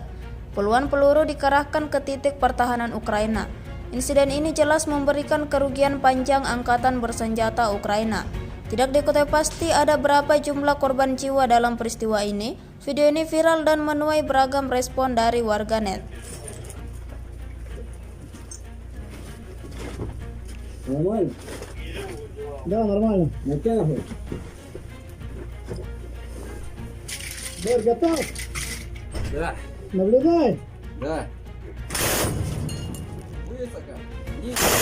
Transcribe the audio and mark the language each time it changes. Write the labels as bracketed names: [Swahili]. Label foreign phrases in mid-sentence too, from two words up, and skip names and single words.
[Indonesian] Puluhan peluru dikerahkan ke titik pertahanan Ukraina. Insiden ini jelas memberikan kerugian panjang angkatan bersenjata Ukraina. Tidak diketahui pasti ada berapa jumlah korban jiwa dalam peristiwa ini. Video ini viral dan menuai beragam respon dari warganet. [Russian] Нормально? Да, нормально. Натягивай. Борь, готов? Да, Наблюдай. да. Высоко. Ниже.